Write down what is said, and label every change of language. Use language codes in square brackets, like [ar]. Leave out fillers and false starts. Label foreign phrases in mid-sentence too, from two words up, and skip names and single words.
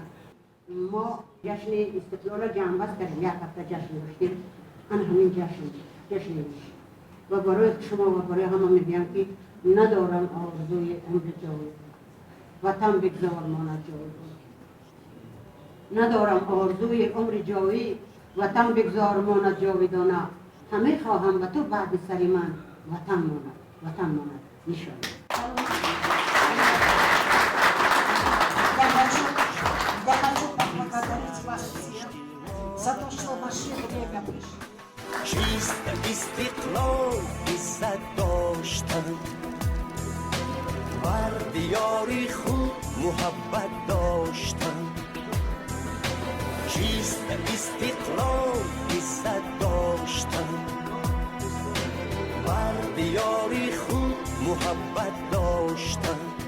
[tg] ما جشن استقلال جنبست کردیم، یک هفته جشن داشتیم، همین جشن میشه و برای شما و برای همه میگم که ندارم آرزوی عمر جاوید، وطن بگذار ماند جاوید. ندارم آرزوی عمر جاوید، وطن بگذار ماند جاویدانه. همه خواهم و تو بعد سر من وطن ماند نشان. [ru] Я хочу поблагодарить вас всех за то, что в ваше время пришли. [tg] چیست استقلال عزت داشتن، بر دیاری خود محبت داشتن. چیست استقلال عزت داشتن، بر دیاری خود محبت داشتن.